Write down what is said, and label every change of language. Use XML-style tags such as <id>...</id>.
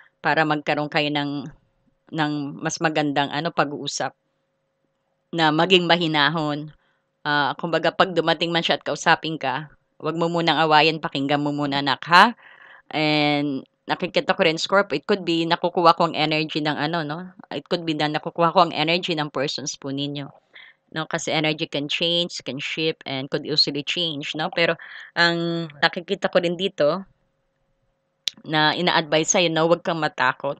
<tl>Para magkaroon kayo ng mas magandang ano, pag-uusap na maging mahinahon. Kumbaga 'pag dumating man siya at kausapin ka, 'wag mo munang awayin, pakinggan mo muna anak, ha? And nakikita ko rin Scorpio,</tl> <en>it could be</en> <tl>nakukuha ko ang energy ng ano 'no, it could be na nakukuha ko ang energy ng persons po ninyo, 'no?</tl> <en>Kasi energy can change, can shift, and could easily change, 'no?</en> <tl>Pero ang nakikita ko rin dito na ina-advise sa'yo na huwag kang matakot.</tl>